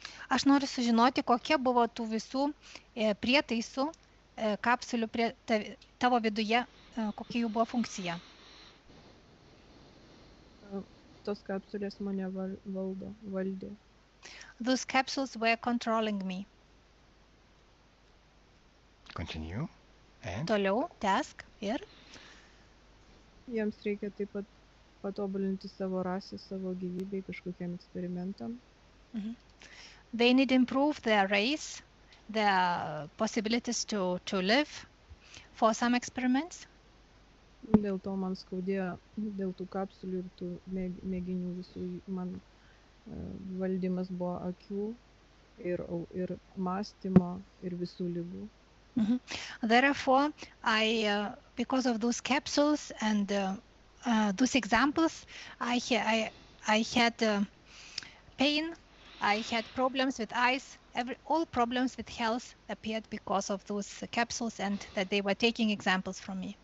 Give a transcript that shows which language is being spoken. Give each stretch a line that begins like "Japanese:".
Lithuanian: Aš noriu sužinoti, kokia buvo tų visų prietaisų, kapsulių tavo viduje, kokia jų buvo funkcija. Tos kapsulės mane valdė.
English: Those capsules were controlling me. Continue. And?
Lithuanian: Toliau, tęsk ir. Jiems reikia taip pat patobulinti savo rasę, savo gyvybei kažkokiam eksperimentam.
English: They need to improve their race, their possibilities to live for some experiments.
Lithuanian: Dėl to man skaudėjo, dėl tų kapsulių ir tų mėginių visų, man valdymas buvo akių ir mąstymo ir visų ligų.
English: Therefore, because of those capsules and those examples, I had pain, I had problems with eyes, all problems with health appeared because of those capsules and that they were taking examples from me.